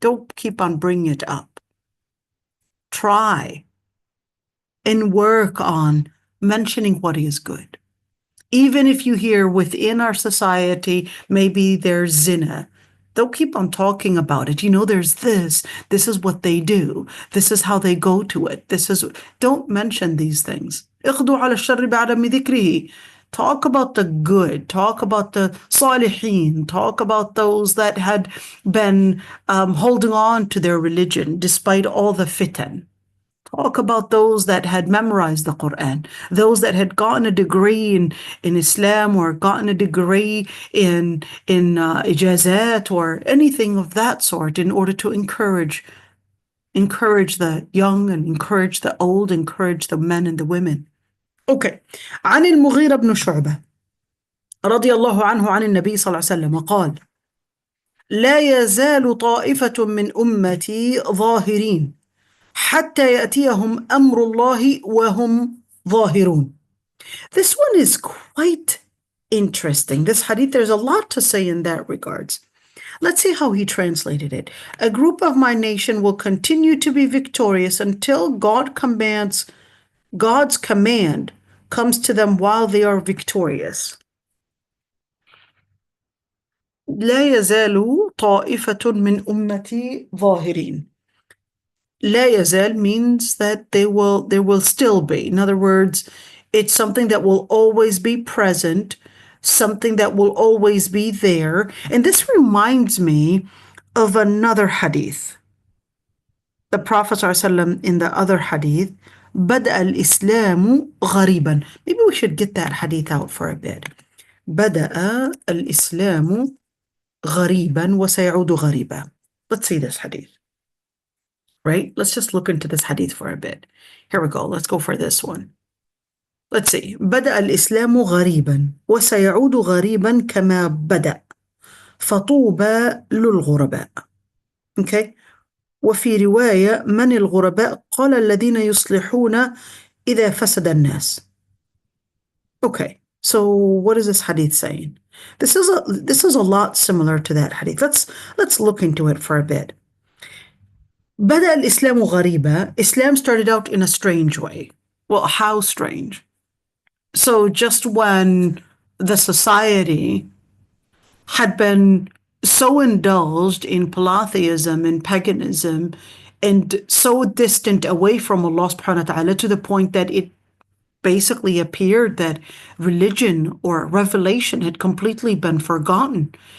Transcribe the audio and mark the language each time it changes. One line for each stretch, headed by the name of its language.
English: Don't keep on bringing it up. Try and work on mentioning what is good. Even if you hear within our society, maybe there's zina, don't keep on talking about it. You know, there's this is what they do. This is how they go to it. Don't mention these things.
Arabic: اقضوا على الشر بعدم ذكره.
English: Talk about the good. Talk about the salihin. Talk about those that had been holding on to their religion despite all the fitan. Talk about those that had memorized the Quran, those that had gotten a degree in Islam or gotten a degree in ijazat or anything of that sort in order to encourage the young and encourage the old, encourage the men and the women. Okay.
Arabic: عن المغيرة بن شعبة رضي الله عنه عن النبي صلى الله عليه وسلم قال: لا يزال طائفة من أمتي ظاهرين حتى يأتيهم أمر الله وهم ظاهرون.
English: This one is quite interesting. This hadith, there's a lot to say in that regards. Let's see how he translated it. A group of my nation will continue to be victorious until God's command comes to them while they are victorious.
Arabic: لا يزال طائفة من أمتي ظاهرين.
English: لا يزال means that there will still be. In other words, it's something that will always be present, something that will always be there. And this reminds me of another hadith. The Prophet ﷺ in the other hadith,
Arabic: بدأ الإسلام غريبا.
English: Maybe we should get that hadith out for a bit.
Arabic: بدأ الإسلام غريبا وسيعود غريبا.
English: Let's see this hadith. Right? Let's just look into this hadith for a bit. Here we go. Let's go for this one. Let's see.
Arabic: بدأ الإسلام غريبا وسيعود غريبا كما بدأ فطوبى للغرباء.
English: Okay?
Arabic: وفي رواية من الغرباء قال الذين يصلحون إذا فسد الناس.
English: Okay, so what is this hadith saying? This is a lot similar to that hadith. Let's look into it for a bit.
Arabic: بدأ الإسلام غريبا.
English: Islam started out in a strange way. Well, how strange? So just when the society had been so indulged in polytheism and paganism and so distant away from Allah subhanahu wa ta'ala to the point that it basically appeared that religion or revelation had completely been forgotten.